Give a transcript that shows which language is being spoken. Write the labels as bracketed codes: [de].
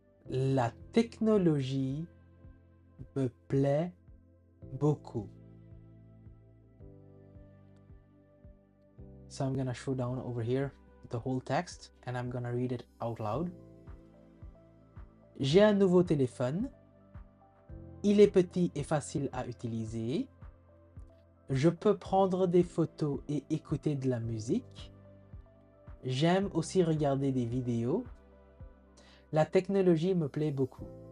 [fr] La technologie me plaît beaucoup. [en] So I'm gonna show down over here the whole text and I'm gonna read it out loud. [fr] J'ai un nouveau téléphone. Il est petit et facile à utiliser. Je peux prendre des photos et écouter de la musique. J'aime aussi regarder des vidéos. La technologie me plaît beaucoup.